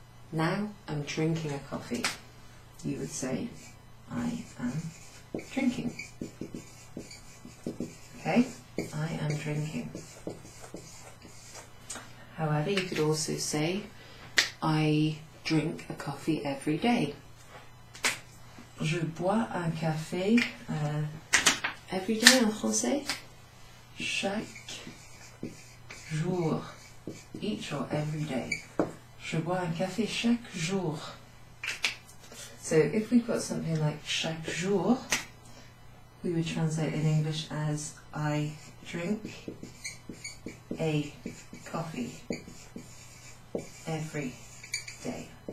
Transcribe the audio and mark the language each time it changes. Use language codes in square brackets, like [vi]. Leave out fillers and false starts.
[en] Now, I'm drinking a coffee. You would say, I am drinking. Okay? I am drinking. However, you could also say, I drink a coffee every day. [fr] Je bois un café [en] every day [fr] en français. Chaque jour. [en] Each or every day. [fr] Je bois un café chaque jour. [en] So if we've got something like [fr] chaque jour, [en] we would translate in English as I drink a coffee every day.